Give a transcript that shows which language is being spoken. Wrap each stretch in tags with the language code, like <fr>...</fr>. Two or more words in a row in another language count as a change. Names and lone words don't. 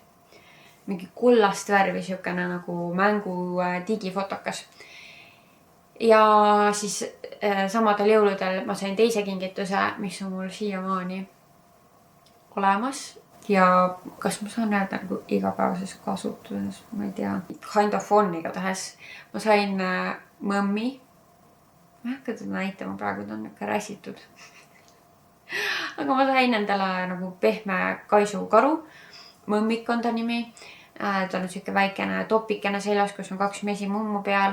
<et>Mingi kullast värvi siukene nagu mängu digifotokas. Ja siis samadel jõuludel ma sain teise kingituse, mis on mul siiamaani olemas. Ja kas ma saan öelda nagu igapäevases kasutuses, ma ei tea.</et> <en>Kind of fun</en> <et>igatahes. Ma sain mõmmi. Ma ei hakka teda näitama praegu, ta on ikka räsitud. Aga ma sain endale nagu pehme kaisukaru. Mõmmik on ta nimi. Ta on siuke väikene topikene seljas, kus on 2 mesimummu peal.</et>